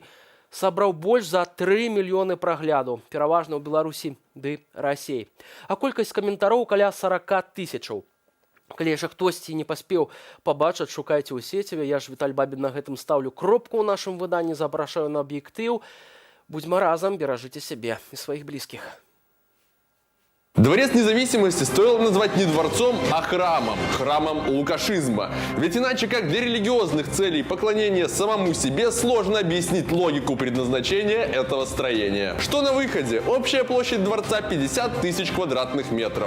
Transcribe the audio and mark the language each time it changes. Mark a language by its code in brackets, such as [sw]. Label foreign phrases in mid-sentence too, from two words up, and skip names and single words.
[be] Сабраў больш за 3 мільёны праглядаў, пераважна ў Беларусі ды Расіі. А колькасць каментароў каля 40 000. Калі яшчэ хтосьці не паспеў пабачыць, шукайце ў сеціве. Я ж, Віталь Бабін, на гэтым ставлю кропку ў нашым выданні, запрашаю на аб'ектыў. Будзьма разам, беражыце сябе і сваіх блізкіх. [ru] Дворец независимости стоило назвать не дворцом, а храмом. Храмом лукашизма. Ведь иначе как для религиозных целей поклонения самому себе сложно объяснить логику предназначения этого строения. Что на выходе? Общая площадь дворца 50 000 квадратных метров.